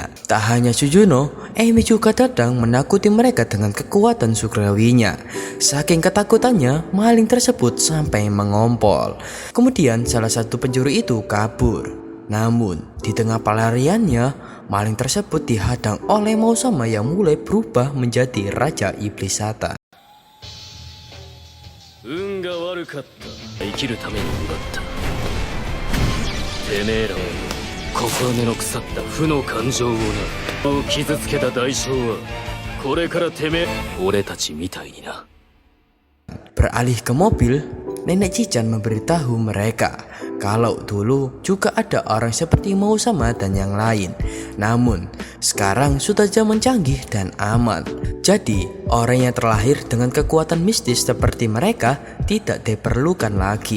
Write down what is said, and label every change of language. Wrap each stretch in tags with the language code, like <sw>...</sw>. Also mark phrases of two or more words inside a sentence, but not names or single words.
<id>Tak hanya Suzuno, Emi juga datang menakuti mereka dengan kekuatan surgawinya. Saking ketakutannya, maling tersebut sampai mengompol. Kemudian salah satu pencuri itu kabur. Namun di tengah pelariannya, maling tersebut dihadang oleh Mausama yang mulai berubah menjadi Raja Iblis Satan.</id> <ja>運が悪かった。生きるために奪った。てめえらは心根の腐った負の感情をな、傷つけた代償はこれからてめえ俺たちみたいにな。</ja> <id>Beralih ke mobil, Nenek Cican memberitahu mereka kalau dulu juga ada orang seperti Mausama dan yang lain. Namun sekarang sudah zaman canggih dan aman. Jadi orang yang terlahir dengan kekuatan mistis seperti mereka tidak diperlukan lagi.</id>